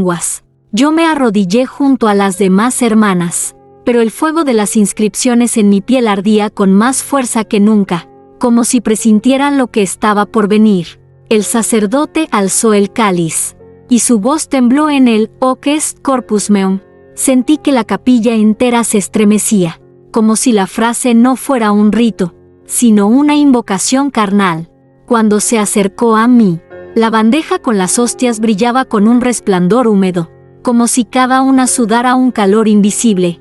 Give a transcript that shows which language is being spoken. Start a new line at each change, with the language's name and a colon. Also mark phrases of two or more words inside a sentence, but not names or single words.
Spanish: Yo me arrodillé junto a las demás hermanas, pero el fuego de las inscripciones en mi piel ardía con más fuerza que nunca, como si presintieran lo que estaba por venir. El sacerdote alzó el cáliz, y su voz tembló en el
Latin: Hoc est corpus meum.
Spanish: Sentí que la capilla entera se estremecía, como si la frase no fuera un rito, sino una invocación carnal. Cuando se acercó a mí, la bandeja con las hostias brillaba con un resplandor húmedo, como si cada una sudara un calor invisible.